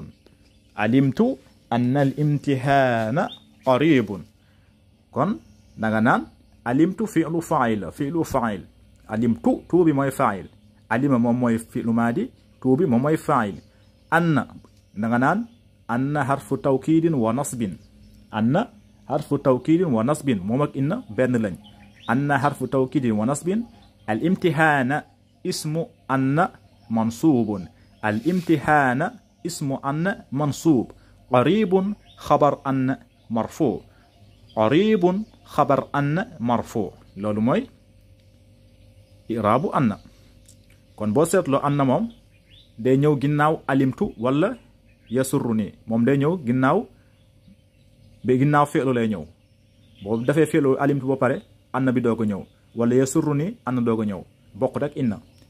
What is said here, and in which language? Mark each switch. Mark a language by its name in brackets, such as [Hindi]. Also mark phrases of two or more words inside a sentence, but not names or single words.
[Arabic] علمت أن الامتحان قريب [Wolof] kon da nga naan [Arabic] علمت فعل فاعل فعل فاعل علمت [Wolof] tuu bi mooy [Arabic] فاعل علم [Wolof] moom mooy [Arabic] فعل ماضي [Wolof] tuu bi moom mooy [Arabic] fa'il. anna [Wolof] da nga naan [Arabic] أن حرف توكيد ونصب. أن حرف توكيد ونصب [Wolof] moom ak [Arabic] inna [Wolof] benn lañ. [Arabic] أن حرف توكيد ونصب الامتحان اسم أن منصوب. الامتحان اسم أن منصوب قريب خبر أن مرفوع. قريب خبر أن مرفوع [Wolof] loolu mooy [Arabic] إعراب أن. [Wolof] kon boo seetloo anna moom day ñëw ginnaaw alimtu [Arabic] ولا يسرني [Wolof] moom day ñëw ginnaaw feelu lay ñëw boo dafee feelu alimtu ba pare anna bi doog a ñëw [Arabic] ولا يسرني [Wolof] anna doog a ñëw bokkut ak inna.